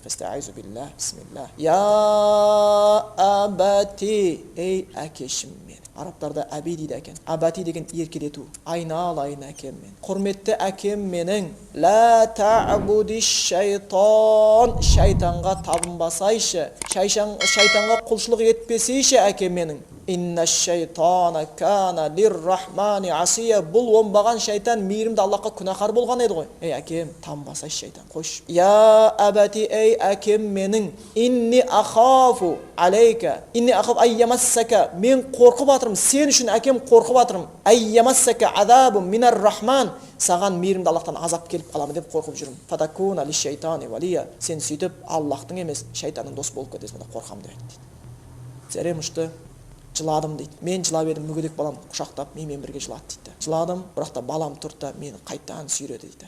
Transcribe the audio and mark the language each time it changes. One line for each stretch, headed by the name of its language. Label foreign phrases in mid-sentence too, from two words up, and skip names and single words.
Arabic: فأستعيذ بالله، بسم الله. يا أبت,
Kazakh: ей әкешім мен. Арабтарда әби дейді екен. Абати деген еркелету. Айналайын әкем мен. Құрметті әкем менің.
Arabic: لا تعبد الشيطان.
Kazakh: Шайтанға табынбасайшы. Шайтанға құлшылық етпесейші әкем менің.
Arabic: إن الشيطان كان للرحمن عصيا.
Kazakh: Бұл оңбаған шайтан мейірімді Аллахқа күнәһар болған еді ғой. Ей әкем, танбасайшы шайтан. Қош.
Arabic: يا أبت,
Kazakh: ей әкем менің.
Arabic: إني أخاف عليك. إني أخاف أن يمسك.
Kazakh: Мен қорқып атырмын. Сен үшін әкем қорқып атырмын.
Arabic: أن يمسك عذاب من الرحمن.
Kazakh: Саған мейірімді Аллахтан азап келіп қаламын деп қорқып жүрмін.
Arabic: فتكون للشيطان وليا.
Kazakh: Сен сөйтіп Аллахтың емес, шайтанның дос болып кетесің деп қорқамын деп айтты. Зәрем ұшты. Жыладым дейді. Мен жылап едім, мүгедек балам құшақтап менімен бірге жылады дейді. Жыладым, бірақ та балам тұрды, мені қайттан сүйреді дейді.